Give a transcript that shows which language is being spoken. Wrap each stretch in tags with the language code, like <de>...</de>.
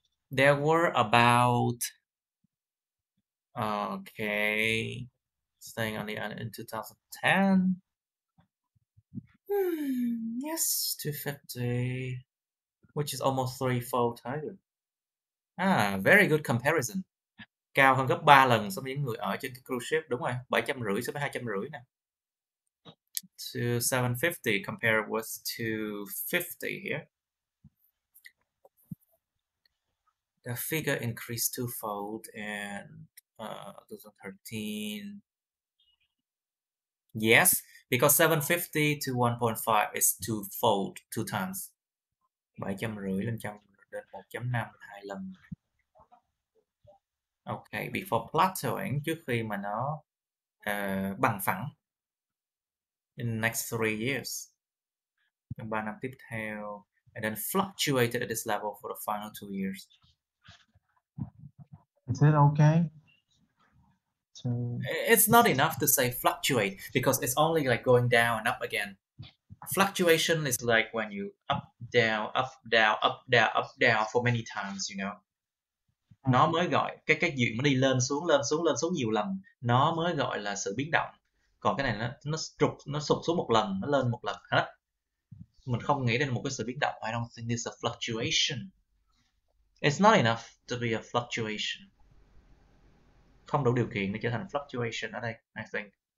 <en>There were about, okay, staying on the island in 2010. Yes, 250, which is almost threefold higher. Very good comparison.</en> <vi>Cao hơn gấp 3 lần so với những người ở trên cái cruise ship, đúng rồi, 750 so với 250 nè.</vi> <en>To 750 compared with 250 here. The figure increased twofold in 2013. Yes, because 750 to 1.5 is twofold, two times.</en> <vi>750 lên 1.5 2 lần.</vi> <en>Ok, before plateauing,</en> <vi>trước khi mà nó bằng phẳng.</vi> <en>In next 3 years.</en> <vi>Trong 3 năm tiếp theo.</vi> <en>And then fluctuated at this level for the final 2 years. Is it okay? So It's not enough to say fluctuate because it's only like going down and up again. Fluctuation is like when you up, down, up, down, up, down, up, down for many times, you know.</en> <vi>Nó mới gọi cái chuyện nó đi lên xuống nhiều lần, nó mới gọi là sự biến động. Còn cái này nó sụt xuống một lần, nó lên một lần hết. Mình không nghĩ đến một cái sự biến động.</vi> <en>I don't think this is a fluctuation. It's not enough to be a fluctuation.</en> <vi>Không đủ điều kiện để trở thành fluctuation ở đây,</vi> <en>I think.</en>